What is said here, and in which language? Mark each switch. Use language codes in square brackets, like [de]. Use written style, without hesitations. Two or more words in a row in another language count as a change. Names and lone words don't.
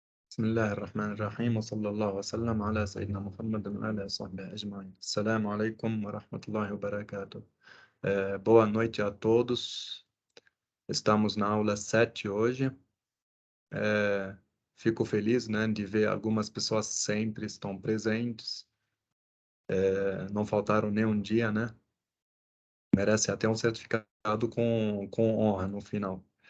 [ar] بسم الله الرحمن الرحيم وصلى الله وسلم على سيدنا محمد وعلى صحبه أجمعين. السلام عليكم ورحمة الله وبركاته. [pt] Boa noite a todos. Estamos na aula 7 hoje. Fico feliz, né, de ver algumas pessoas sempre estão presentes. Não faltaram nenhum dia, né? Merece até um certificado com honra no final.